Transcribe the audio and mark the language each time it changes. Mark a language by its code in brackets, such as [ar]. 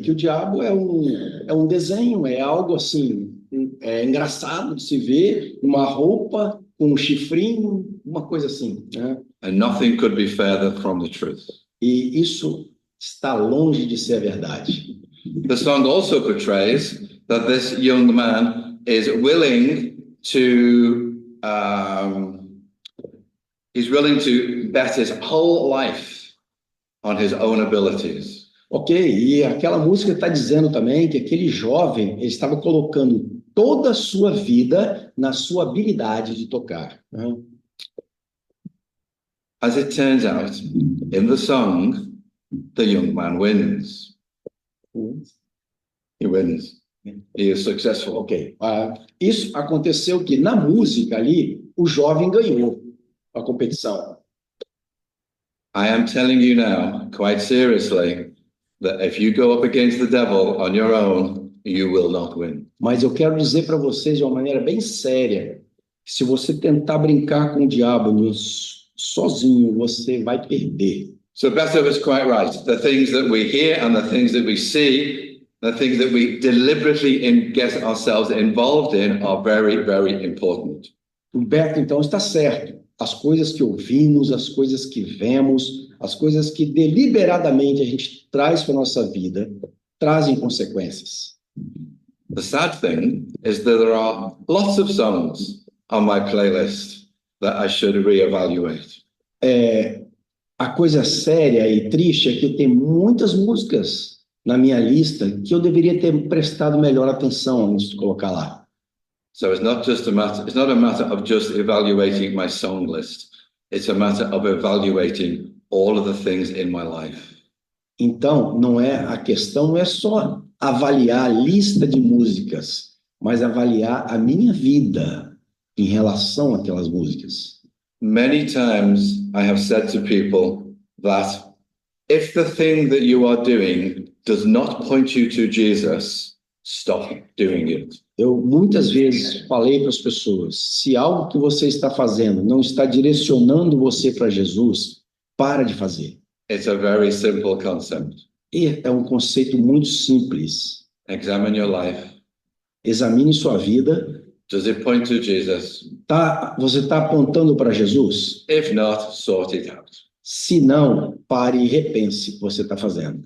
[pt] Que o diabo é um desenho, é algo assim, engraçado de se ver, uma roupa com um chifrinho, uma coisa assim, né? [en] And nothing could be further from the truth. [pt] E isso está longe de ser a verdade. [en] The song also portrays that this young man is willing to bet his whole life on his own abilities. [pt] Ok, e aquela música está dizendo também que aquele jovem ele estava colocando toda a sua vida na sua habilidade de tocar, né? [en] As it turns out, in the song, the young man wins. He wins. He is successful. [pt] Ok, isso aconteceu que na música ali, o jovem ganhou a competição. [en] I am telling you now, quite seriously, that if you go up against the devil on your own, you will not win. [pt] Mas eu quero dizer para vocês de uma maneira bem séria, que se você tentar brincar com o diabo sozinho, você vai perder. [en] So Bethel was quite right. The things that we hear and the things that we see, the things that we deliberately get ourselves involved in are very, very important. [pt] O Beto, então, está certo. As coisas que ouvimos, as coisas que vemos, as coisas que deliberadamente a gente traz para a nossa vida, trazem consequências. [en] The sad thing is that there are lots of songs on my playlist that I should reevaluate. [pt] A coisa séria e triste é que tem muitas músicas na minha lista que eu deveria ter prestado melhor atenção antes de colocar lá. [en] So it's not a matter of just evaluating my song list. It's a matter of evaluating all of the things in my life. [pt] Então, a questão não é só avaliar a lista de músicas, mas avaliar a minha vida em relação àquelas músicas. [en] Many times I have said to people that if the thing that you are doing does not point you to Jesus, stop doing it. [pt] Eu muitas vezes falei para as pessoas, se algo que você está fazendo não está direcionando você para Jesus, para de fazer. [en] It's a very simple concept. [pt] E é um conceito muito simples. [en] Examine your life. [pt] Examine sua vida. [en] Does it point to Jesus? [pt] Você está apontando para Jesus? [en] If not, sort it out. [pt] Se não, pare e repense o que você está fazendo.